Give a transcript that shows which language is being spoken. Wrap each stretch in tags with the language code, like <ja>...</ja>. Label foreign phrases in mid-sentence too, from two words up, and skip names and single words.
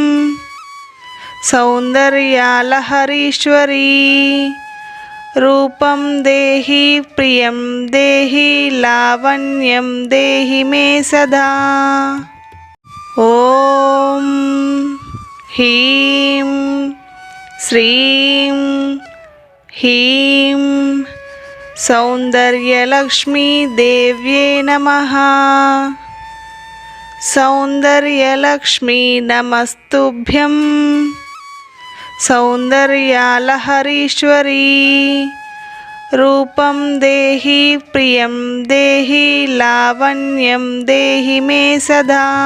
<sa>सौन्दर्यालहरीश्वरी रूपं देहि प्रियं देहि लावण्यं देहि मे सदा। ఓం హ్రీం శ్రీం హ్రీం సౌందర్యలక్ష్మీ దేవ్యే నమః. సౌందర్యలక్ష్మీ నమస్తుభ్యం. సౌందర్యాలహరీశ్వరీ రూపం దేహి ప్రియం దేహి లావణ్యం దేహి మే సదా.</sa>